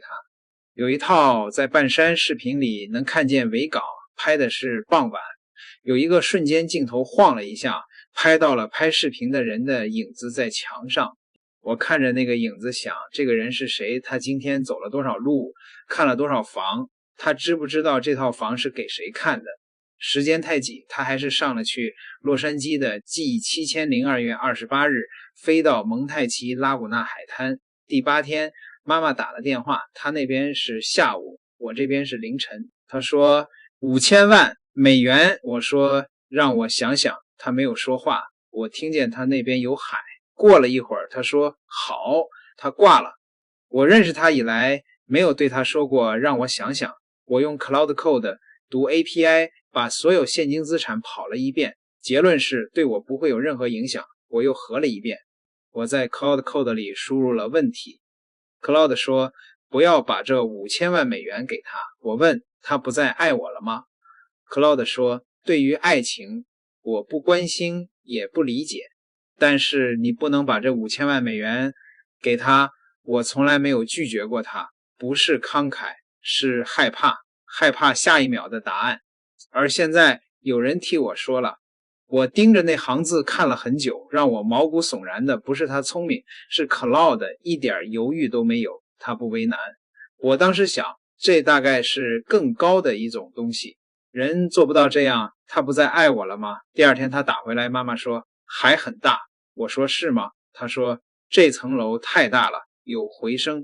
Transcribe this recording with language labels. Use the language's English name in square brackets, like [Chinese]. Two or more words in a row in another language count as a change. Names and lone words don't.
[Chinese] 有一套在半山視頻裡能看見維港，拍的是傍晚，有一個瞬間鏡頭晃了一下，拍到了拍視頻的人的影子在牆上。我看着那個影子想，這個人是誰？他今天走了多少路？看了多少房？他知不知道這套房是給誰看的？時間太緊，他還是上了去洛杉磯的 G7002 月28日飛到蒙太奇拉古納海灘。第8天媽媽打了電話，他那邊是下午，我這邊是凌晨。他說5000萬美元，我說讓我想想，他沒有說話。我聽見他那邊有海。過了一會兒他說好，他掛了。我認識他以來沒有對他說過讓我想想。我用 Cloud Code 讀 API 把所有現金資產跑了一遍，結論是對我不會有任何影響。我又核了一遍。我在 Cloud Code 裡輸入了問題。Cloud 說不要把這5000萬美元給他。我問他不再愛我了嗎？ Cloud 說對於愛情我不關心也不理解，但是你不能把這5000萬美元給他。我從來沒有拒絕過他，不是慷慨，是害怕，害怕下一秒的答案。而現在有人替我說了，我盯着那行字看了很久，讓我毛骨悚然的不是他聰明，是 Cloud 一點猶豫都沒有，他不為難。我當時想，這大概是更高的一種東西，人做不到這樣，他不再愛我了嗎？第2天他打回來，媽媽說還很大。我說是嗎？他說這層樓太大了，有回聲。